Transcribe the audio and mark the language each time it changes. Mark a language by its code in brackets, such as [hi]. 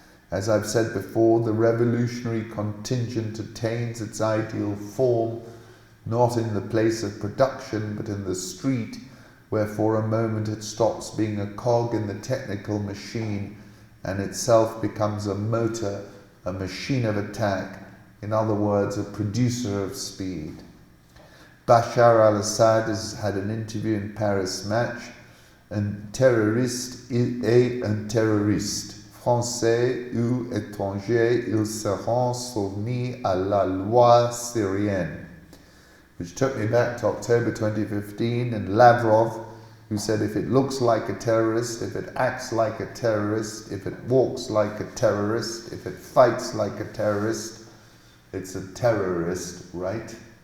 [en] As I've said before, the revolutionary contingent attains its ideal form, not in the place of production, but in the street, where for a moment it stops being a cog in the technical machine and itself becomes a motor, a machine of attack, in other words, a producer of speed. Bashar al-Assad has had an interview in Paris Match. [fr] Un terroriste est un terroriste, français ou étranger, ils seront soumis à la loi syrienne. [en] Which took me back to October 2015 and Lavrov, who said if it looks like a terrorist, if it acts like a terrorist, if it walks like a terrorist, if it fights like a terrorist, it's a terrorist, right?